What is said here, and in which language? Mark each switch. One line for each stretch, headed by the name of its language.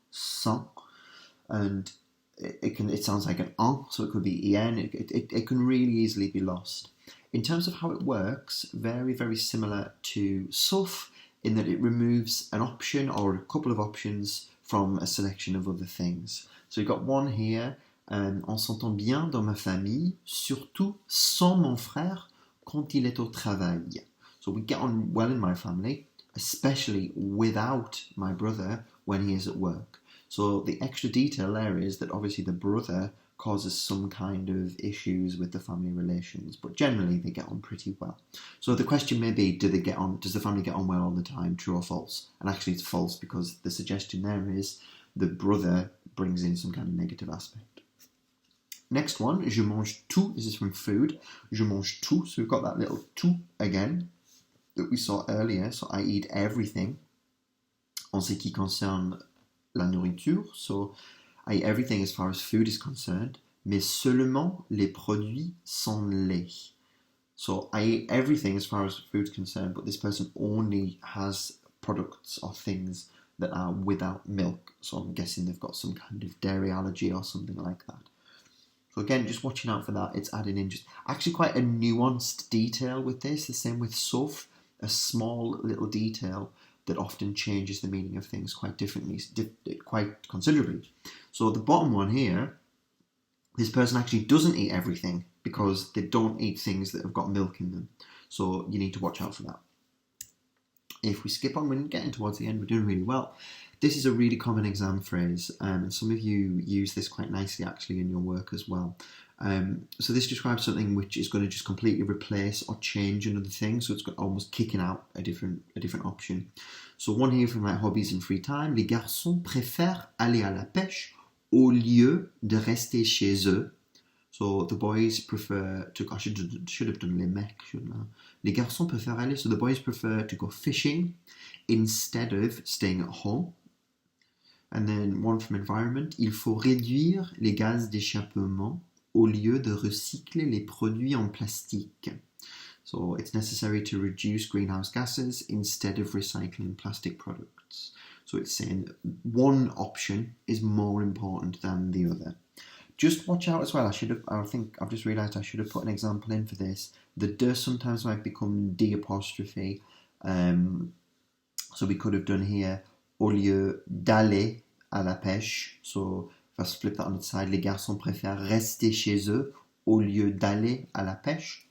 English: sans, and it sounds like an en, so it could be en. It can really easily be lost. In terms of how it works, very, very similar to sauf, in that it removes an option or a couple of options from a selection of other things. So we've got one here,
French: on s'entend bien dans ma famille, surtout sans mon frère quand il est au travail.
English: So we get on well in my family, especially without my brother when he is at work. So the extra detail there is that obviously the brother causes some kind of issues with the family relations, but generally they get on pretty well. So the question may be, does the family get on well all the time, true or false? And actually it's false, because the suggestion there is the brother brings in some kind of negative aspect. Next one,
French: je mange tout.
English: This is from food.
French: Je mange tout.
English: So we've got that little tout again that we saw earlier. So I eat everything.
French: En ce qui concerne la nourriture.
English: So I eat everything as far as food is concerned.
French: Mais seulement les produits sans lait.
English: So I eat everything as far as food is concerned, but this person only has products or things that are without milk. So I'm guessing they've got some kind of dairy allergy or something like that. So again, just watching out for that. It's adding in just actually quite a nuanced detail with this. The same with sauf, a small little detail that often changes the meaning of things quite differently, quite considerably. So the bottom one here, this person actually doesn't eat everything because they don't eat things that have got milk in them. So you need to watch out for that. If we skip on, we're getting towards the end, we're doing really well. This is a really common exam phrase, and some of you use this quite nicely actually in your work as well. So this describes something which is going to just completely replace or change another thing, so it's almost kicking out a different option. So one here from like hobbies and free time.
French: Les garçons préfèrent aller à la pêche au lieu de rester chez eux.
English: So the boys prefer to, I should have done
French: les mecs,
English: shouldn't I?
French: Les garçons préfèrent aller,
English: so the boys prefer to go fishing instead of staying at home. And then one from environment,
French: il faut réduire les gaz d'échappement au lieu de recycler les produits en plastique.
English: So it's necessary to reduce greenhouse gases instead of recycling plastic products. So it's saying one option is more important than the other. Just watch out as well. I think I've just realised I should have put an example in for this. The de sometimes might become d apostrophe. So we could have done here,
French: au lieu d'aller à la pêche.
English: So let's flip that on its side.
French: Les garçons préfèrent rester chez eux au lieu d'aller à la pêche.